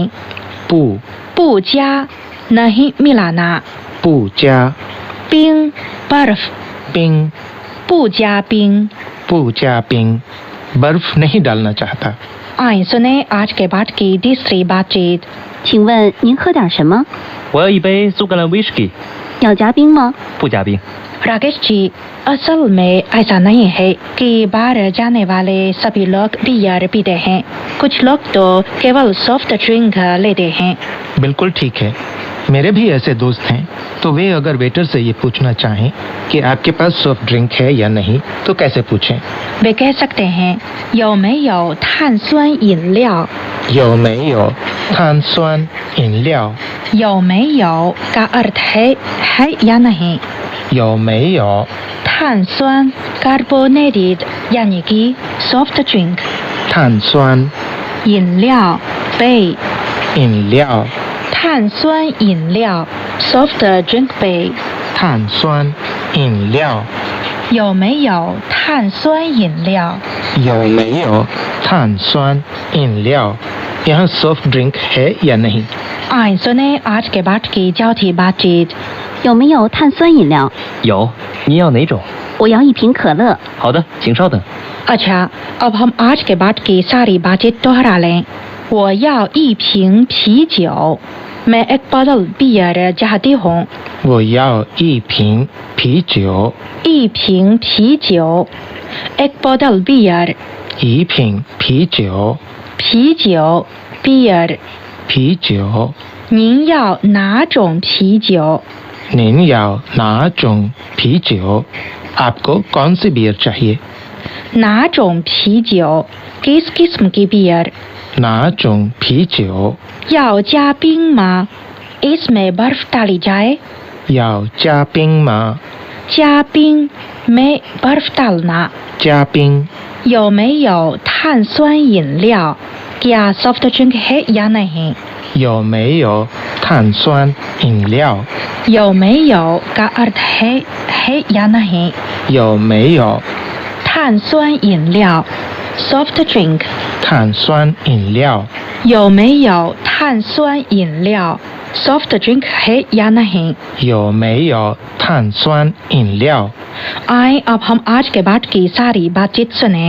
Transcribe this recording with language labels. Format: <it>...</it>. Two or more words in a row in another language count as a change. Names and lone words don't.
<zh>पू 不加</zh> <hi>नहीं मिलाना।</hi> <zh>不加</zh> <hi>पिंग बर्फ।</hi> <zh>पिंग 不加冰. 不加冰,</zh> <hi>बर्फ नहीं डालना चाहता। आइए सुने आज के पाठ की तीसरी बातचीत।</hi> <zh>请问您喝点什么？我要一杯苏格兰威士忌，要加冰吗？不加冰。</zh> <hi>राकेश जी, असल में ऐसा नहीं है कि बाहर जाने वाले सभी लोग बियर पीते हैं। कुछ लोग तो केवल</hi> <en>soft drink</en> <hi>लेते हैं। बिल्कुल ठीक है, मेरे भी ऐसे दोस्त हैं, तो वे अगर वेटर से ये पूछना चाहें कि आपके पास</hi> <en>soft drink</en> <hi>है या नहीं तो कैसे पूछें? वे कह सकते हैं</hi> <zh>有没有碳酸饮料？有没有碳酸饮料. 有没有</zh> <hi>का अर्थ है या नहीं।</hi> <zh>有没有</zh> <hi>碳酸 कार्बोनेटेड यानी कि</hi> <en>soft drink.</en> <zh>碳酸饮料 杯饮料. 碳酸饮料</zh> <en>soft drink</en> <zh>杯。碳酸饮料. 有没有碳酸饮料？有没有碳酸饮料,</zh> <hi>यहाँ</hi> <en>soft drink</en> <hi>है या नहीं? आइए सुने आज के पाठ की चौथी बातचीत।</hi> <zh>有没有碳酸饮料？有，您要哪种？我要一瓶可乐。好的，请稍等。</zh> <hi>अच्छा, अब हम आज के पाठ की सारी बातचीत दोहरा लें।</hi> <zh>我要一瓶啤酒，</zh> <hi>मैं एक बोतल बियर चाहती हूँ।</hi> <zh>我要一瓶啤酒，一瓶啤酒</zh> <hi>एक बोतल बियर।</hi> <zh>一瓶啤酒，</zh> <hi>啤酒 बियर।</hi> <zh>啤酒。您要哪种啤酒？您要哪种啤酒?</zh> <hi>आपको कौन सी बियर चाहिए?</hi> <zh>哪种啤酒</zh> <hi>किस किस्म की बियर?</hi> <zh>哪种啤酒? 要加冰吗</zh> <hi>इसमें बर्फ डाली जाए?</hi> <zh>要加冰吗? 加冰</zh> <hi>में बर्फ डालना।</hi> <zh>加冰。有没有碳酸饮料</zh> <hi>क्या</hi> <en>soft drink</en> <hi>है या नहीं?</hi> <zh>有没有碳酸饮料? 有没有</zh> <hi>का अर्थ है या नहीं?</hi> <zh>有没有碳酸饮料</zh> <en>soft drink।</en> <zh>碳酸饮料? 有没有碳酸饮料</zh> <en>soft drink</en> <hi>है या नहीं?</hi> <zh>有没有碳酸饮料?</zh> <hi>आए अब हम आज के पाठ की सारी बातचीत सुने।</hi>